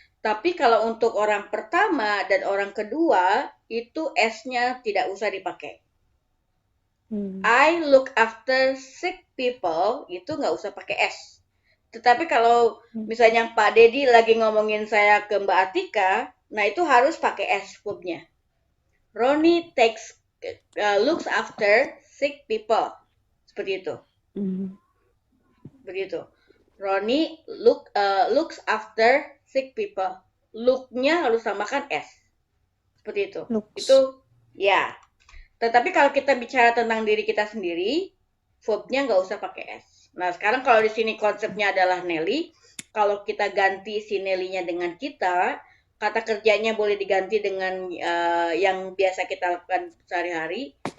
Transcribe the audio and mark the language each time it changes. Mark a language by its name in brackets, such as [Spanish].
[Indonesian] Tapi kalau untuk orang pertama dan orang kedua, itu S-nya tidak usah dipakai. [English] I look after sick people, [Indonesian] itu nggak usah pakai S. Tetapi kalau misalnya Pak Dedi lagi ngomongin saya ke Mbak Atika, nah itu harus pakai S verbnya. [English] Ronnie looks after sick people. [Indonesian] Seperti itu. Begitu. [English] Ronnie looks after sick people. [Indonesian] Look-nya harus tambahkan S. Seperti itu. [English] Looks. [Indonesian] Itu ya. Tetapi kalau kita bicara tentang diri kita sendiri, verbnya nggak usah pakai S. Nah, sekarang kalau di sini konsepnya adalah Nelly, kalau kita ganti si Nelly-nya dengan kita, kata kerjanya boleh diganti dengan yang biasa kita lakukan sehari-hari.